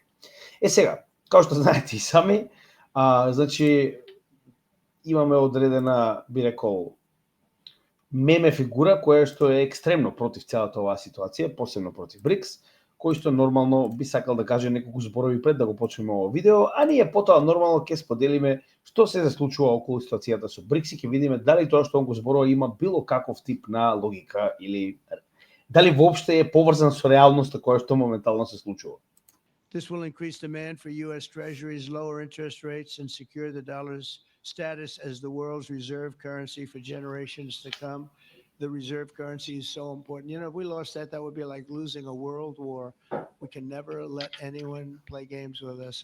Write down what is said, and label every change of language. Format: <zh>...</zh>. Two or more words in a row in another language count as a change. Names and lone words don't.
<mk>Сега, како што знаете и сами, значи имаме одредена, би рекол, меме фигура која што е екстремно против целата оваа ситуација, посебно против БРИКС, кој што нормално би сакал да каже неколку зборови пред да го почнеме ово видео, а ние потоа нормално ќе споделиме што се случува околу ситуацијата со БРИКС и ќе видиме дали тоа што он го зборува има било каков тип на логика или дали воопште е поврзан со реалноста која што моментално се случува.</mk> <en>This will increase demand for U.S. Treasuries, lower interest rates, and secure the dollar's status as the world's reserve currency for generations to come. The reserve currency is so important. You know, if we lost that, that would be like losing a world war. We can never let anyone play games with us.</en>